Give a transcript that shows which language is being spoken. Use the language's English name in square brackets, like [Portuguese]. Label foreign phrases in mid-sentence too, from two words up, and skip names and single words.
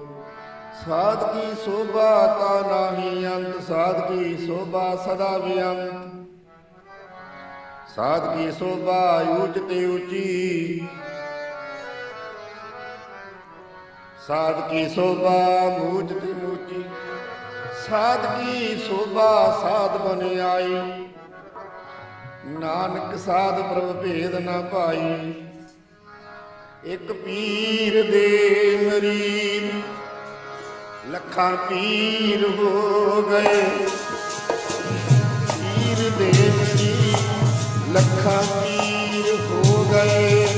[Hindi] साध की शोभा का नाही अंत, साध की शोभा सदा बेअंत। साध की शोभा ऊंच ते ऊंची, साध की शोभा ऊंच ते ऊंची। साध की शोभा साध बन आई, नानक साध प्रभ भेद न पाई। [Punjabi] ਇਕ ਪੀਰ ਦੇ ਮੁਰੀਦ ਲੱਖਾਂ ਪੀਰ ਹੋ ਗਏ। ਪੀਰ ਦੇ ਮੁਰੀਦ ਲੱਖਾਂ ਪੀਰ ਹੋ ਗਏ।